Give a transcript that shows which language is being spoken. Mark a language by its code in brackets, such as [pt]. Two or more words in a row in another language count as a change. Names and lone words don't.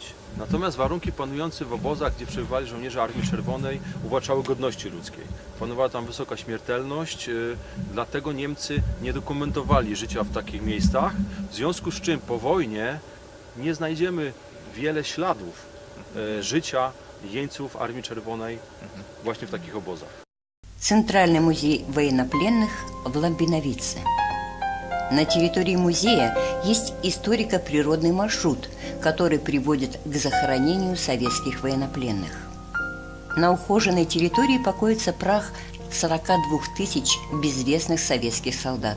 [pl] Natomiast warunki panujące w obozach, gdzie przebywali żołnierze Armii Czerwonej, uwłaczały godności ludzkiej. Panowała tam wysoka śmiertelność, dlatego Niemcy nie dokumentowali życia w takich miejscach, w związku z czym po wojnie nie znajdziemy wiele śladów życia jeńców Armii Czerwonej właśnie w takich obozach. [ru] Центральный музей военнопленных в Ламбиновице. На территории музея есть историко-природный маршрут, который приводит к захоронению советских военнопленных. На ухоженной территории покоится прах 42 тысяч безвестных советских солдат.